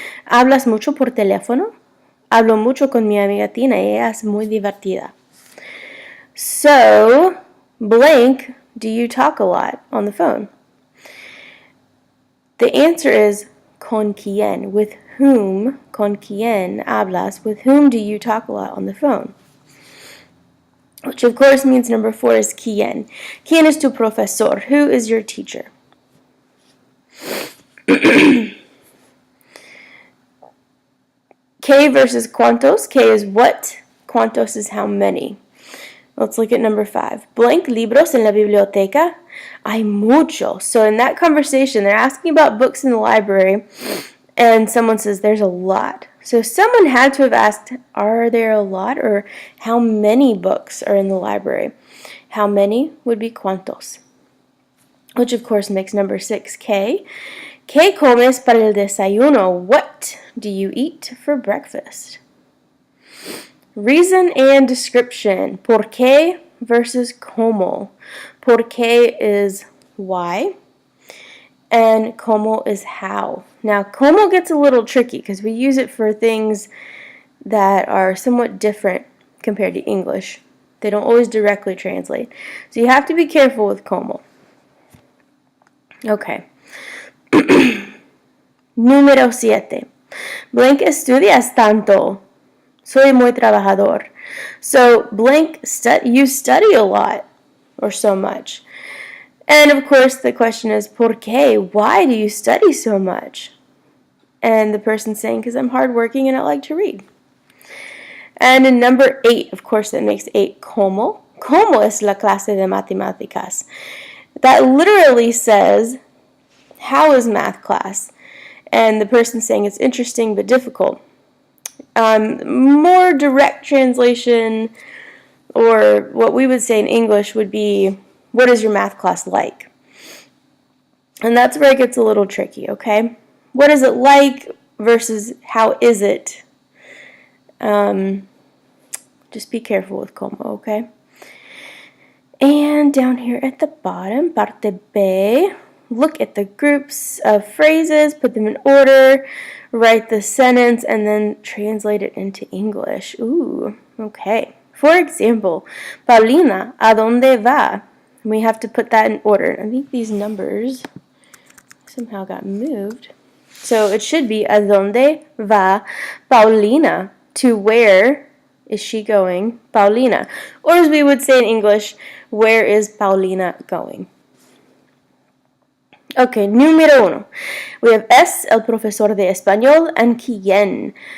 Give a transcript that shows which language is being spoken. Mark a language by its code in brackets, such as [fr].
[es] ¿Hablas mucho por teléfono? Hablo mucho con mi amiga Tina y ella es muy divertida. [en] So, blank, do you talk a lot on the phone? The answer is [es] con quién. [en] With whom, [es] con quién hablas? [en] With whom do you talk a lot on the phone? Which of course means number 4 is quién. [es] ¿Quién es tu profesor? [en] Who is your teacher? ¿Qué versus cuántos? ¿Qué is what? ¿Cuántos is how many? Let's look at number 5. [es] Blank libros en la biblioteca. Hay muchos. [en] So in that conversation, they're asking about books in the library, and someone says there's a lot. So someone had to have asked, are there a lot, or how many books are in the library? How many would be cuántos, which of course makes number 6 ¿qué? [es] ¿Qué comes para el desayuno? [en] What do you eat for breakfast? Reason and description. [es] ¿Por qué versus cómo? [en] ¿Por qué is why, and cómo is how. Now, cómo gets a little tricky because we use it for things that are somewhat different compared to English. They don't always directly translate. So you have to be careful with cómo. Okay. [es] Número 7. Blank estudias tanto. Soy muy trabajador. [en] So blank, you study a lot or so much. And of course the question is, ¿por qué? Why do you study so much? And the person's saying, because I'm hardworking and I like to read. And in number 8, of course that makes 8, ¿cómo? [es] ¿Cómo es la clase de matemáticas? [en] That literally says, how is math class? And the person's saying it's interesting but difficult. More direct translation, or what we would say in English would be, what is your math class like? And that's where it gets a little tricky, okay? What is it like versus how is it? Just be careful with como, okay? And down here at the bottom, parte B, look at the groups of phrases, put them in order, write the sentence, and then translate it into English. Ooh, okay. For example, [es] Paulina, ¿a dónde va? [en] We have to put that in order. I think these numbers somehow got moved. So it should be, [es] ¿a dónde va [en] Paulina? To where is she going? Paulina. Or as we would say in English, where is Paulina going? [es] Okay, número 1. [en] We have es, el profesor de español, and quién.